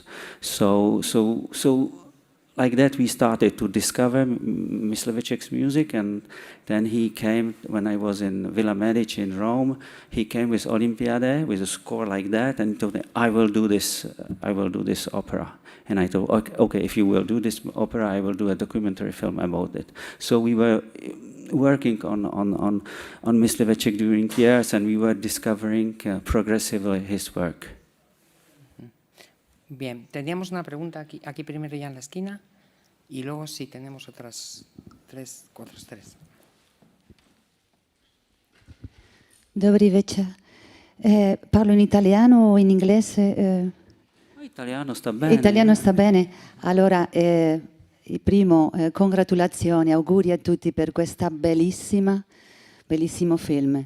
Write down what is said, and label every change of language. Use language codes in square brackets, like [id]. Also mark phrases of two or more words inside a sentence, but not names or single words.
[en] So like that we started to discover Mysliveček's music, and then he came, when I was in Villa Medici in Rome, he came with Olympiade, with a score like that, and he told me, I will do this opera. And I thought, okay, if you will do this opera, I will do a documentary film about it. So we were working on Mysliveček during years, and we were discovering progressively his work. [es] Bien, teníamos una pregunta aquí primero ya en la esquina, y luego sí tenemos otras tres. [cs] Dobry večer. [it] Parlo in italiano o in inglese? Italiano sta bene. Italiano sta bene. Allora, primo, congratulazioni, auguri a tutti per questa bellissimo film.